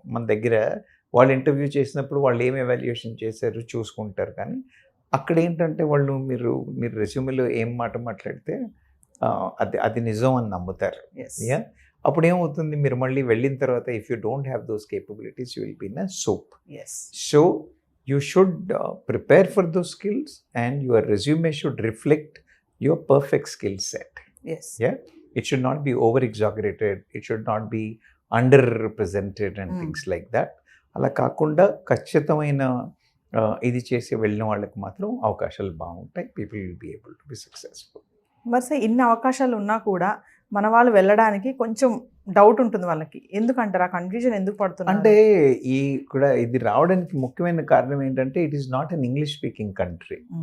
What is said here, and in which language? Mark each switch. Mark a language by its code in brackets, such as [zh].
[te] మన దగ్గర వాళ్ళు ఇంటర్వ్యూ చేసినప్పుడు వాళ్ళు ఏం ఎవాల్యుయేషన్ చేశారు చూసుకుంటారు. కానీ అక్కడ ఏంటంటే వాళ్ళు మీరు రెజ్యూమేలో ఏం మాట మాట్లాడితే అది నిజం అని నమ్ముతారు. అప్పుడు ఏమవుతుంది, మీరు మళ్ళీ వెళ్ళిన తర్వాత [en] If you don't have those capabilities you will be in a soup. So you should prepare for those skills and your resume should reflect your perfect skill set. It should not be over exaggerated, it should not be underrepresented and things like that. [te] అలా కాకుండా ఖచ్చితమైన ఇది చేసి వెళ్ళిన వాళ్ళకి మాత్రం అవకాశాలు బాగుంటాయి. [en] People will be able to be successful. [te] మరి సార్ ఇన్ని అవకాశాలు ఉన్నా కూడా మన వాళ్ళు వెళ్ళడానికి కొంచెం డౌట్ ఉంటుంది వాళ్ళకి. ఎందుకంటారు, ఆ కన్ఫ్యూజన్ ఎందుకు పడుతుంది అంటే కూడా ఇది రావడానికి ముఖ్యమైన కారణం ఏంటంటే [en] It is not an English speaking country.